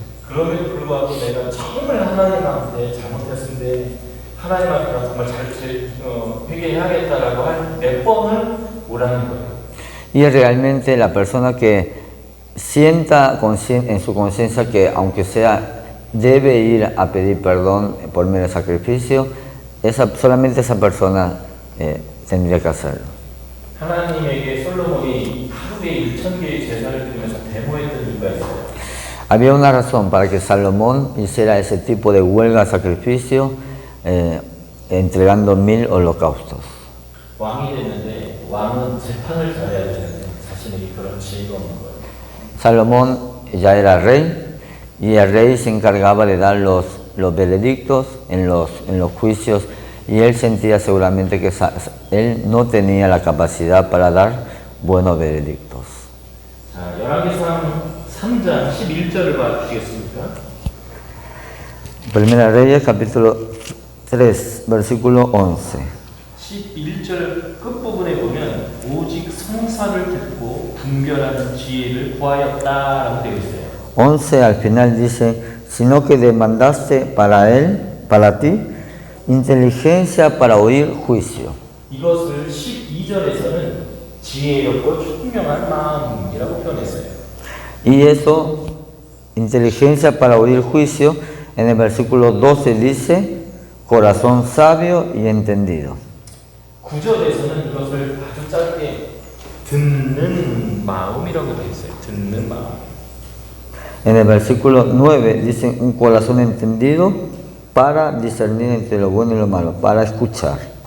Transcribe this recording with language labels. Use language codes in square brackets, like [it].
[ko] 그럼에도 불구하고 내가 정말 하나님한테 잘못했는데 하나님 앞에 정말 회개해야겠다라고 할 몇 번을 오라는 거예요. [es] Y realmente la persona que sienta en su conciencia que aunque sea debe ir a pedir perdón por medio de sacrificio, solamente esa persona tendría que hacerlo. [ko] 하나님에게 솔로몬이 하루에 1,000개의 제사를 드리면서 데모했던 이유가 있어요. [es] Había una razón para que Salomón hiciera ese tipo de huelga sacrificio entregando 1000 holocaustos. [ko] 왕이 됐는데 왕은 재판을 잘해야 되는데 자신에게 그런 지혜가 없는 거예요. [es] Salomón ya era rey y el rey se encargaba de dar los veredictos en los juicios y él sentía seguramente que él no tenía la capacidad para dar buenos veredictos. [ko] 자, 열왕기상 3장 11절을 봐주시겠습니까? [es] Primera Reyes capítulo 3 versículo 11. [ko] 11절 끝부분에 보면 오직 성사를 듣고 분별하는 지혜를 구하였다라고 되어 있어요. [es] 11 al final dice, sino que demandaste para ti, inteligencia para oír juicio. [ko] 이것을 12절에서는 지혜롭고 총명한 마음이라고 표현했어요. [es] Y eso, inteligencia para oír juicio, en el versículo 12 dice, corazón sabio y entendido. [ko] 9절에서는 이것을 아주 짧게 듣는 마음이라고 되어 있어요. 듣는 마음. [es] En el versículo 9 dice, un corazón entendido para discernir entre lo bueno y lo malo, para escuchar.